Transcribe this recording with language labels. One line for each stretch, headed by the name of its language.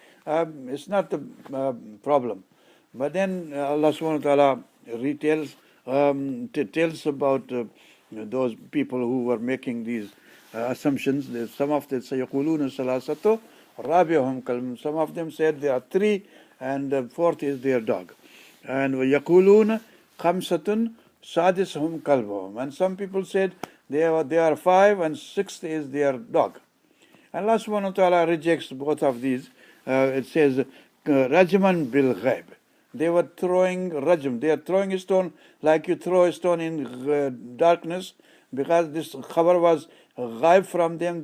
English: It's not the problem. But then Allah subhanahu wa ta'ala retells, tells about those people who were making these assumptions. Some of them say,
Arabic: يَقُولُونَ ثَلَاثَةُ رَابِعُهُمْ كَلْبٌ.
English: Some of them said there are 3 and the 4th is their dog.
Arabic: And وَيَقُولُونَ خَمْسَةٌ سَادِسُهُمْ كَلْبُهُمْ.
English: And some people said they are 5 and 6th is their dog. And Allah subhanahu wa ta'ala rejects both of these. It says,
Arabic: Rajman bil ghaib.
English: They were throwing rajm. They are throwing a stone like you throw a stone in darkness, because this khabar was ghaib from them.